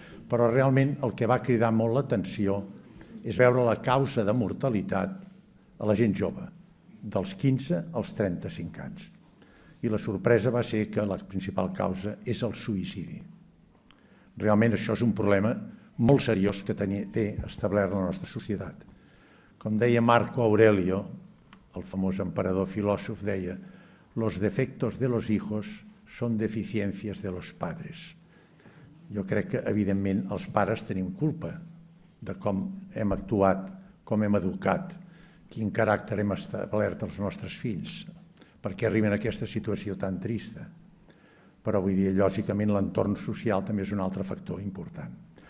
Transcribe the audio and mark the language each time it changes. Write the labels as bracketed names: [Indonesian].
[Catalan] Però realment el que va cridar molt l'atenció és veure la causa de mortalitat a la gent jove, dels 15 als 35 anys. I la sorpresa va ser que la principal causa és el suïcidi. Realment això és un problema molt seriós que té establert la nostra societat. Com deia Marco Aurelio, el famós emperador filòsof, deia [Spanish] «Los defectos de los hijos son deficiencias de los padres». [Catalan] Jo crec que, evidentment, els pares tenim culpa de com hem actuat, com hem educat, quin caràcter hem establert als nostres fills, perquè arriben a aquesta situació tan trista. Però vull dir, lògicament, l'entorn social també és un altre factor important.